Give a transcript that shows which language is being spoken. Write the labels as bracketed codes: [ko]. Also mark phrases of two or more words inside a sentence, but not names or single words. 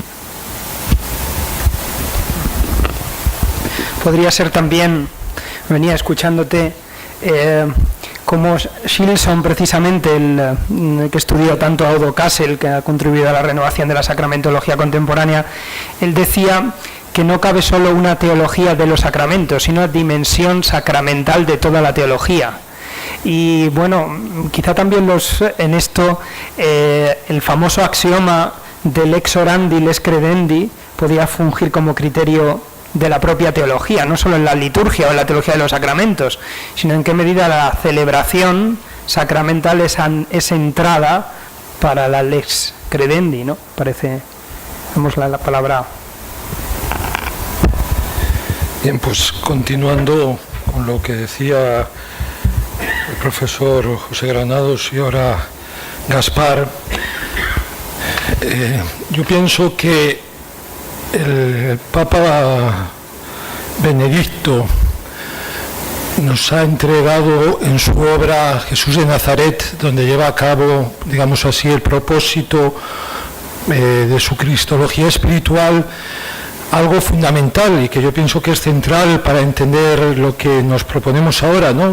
[es] Podría ser también, venía escuchándote, como Shilson, precisamente, el que estudió tanto a Odo Kassel, que ha contribuido a la renovación de la sacramentología contemporánea, él decía que no cabe solo una teología de los sacramentos, sino una dimensión sacramental de toda la teología. Y bueno, quizá también en esto el famoso axioma del [la] lex orandi, lex credendi, [es] podría fungir como criterio de la propia teología, no solo en la liturgia o en la teología de los sacramentos, sino en qué medida la celebración sacramental es entrada para la [la] lex credendi, [es] ¿no? Vemos la palabra. Bien, pues continuando con lo que decía el profesor José Granados y ahora Gaspar, yo pienso que el Papa Benedicto nos ha entregado en su obra Jesús de Nazaret, donde lleva a cabo, digamos así, el propósito de su cristología espiritual, algo fundamental y que yo pienso que es central para entender lo que nos proponemos ahora, ¿no?